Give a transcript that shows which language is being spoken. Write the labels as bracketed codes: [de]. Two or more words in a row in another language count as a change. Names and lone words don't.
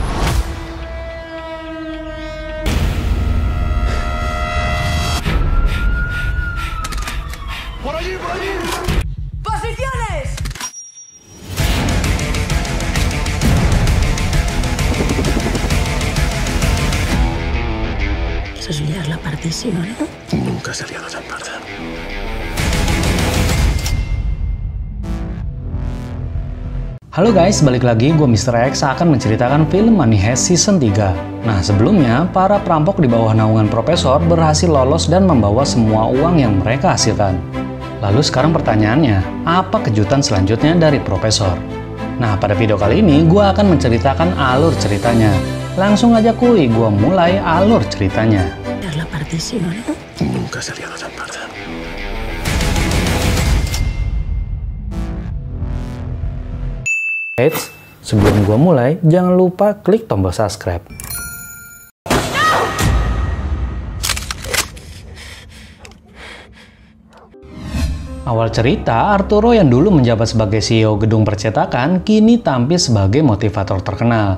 [es] ¡Por allí, por allí! ¡Posiciones! Eso es liar la pardísima, ¿no? Nunca se ha liado tan parda. [id] Halo guys, balik lagi gue Mr. X akan menceritakan film Money Heist Season 3. Nah sebelumnya, para perampok di bawah naungan Profesor berhasil lolos dan membawa semua uang yang mereka hasilkan. Lalu sekarang pertanyaannya, apa kejutan selanjutnya dari Profesor? Nah pada video kali ini gue akan menceritakan alur ceritanya. Langsung aja kuy, gue mulai alur ceritanya. [es] Liar la pardísima, ¿no? Nunca se ha liado tan parda. [id] Eits, sebelum gue mulai, jangan lupa klik tombol subscribe. Awal cerita, Arturo yang dulu menjabat sebagai CEO gedung percetakan, kini tampil sebagai motivator terkenal.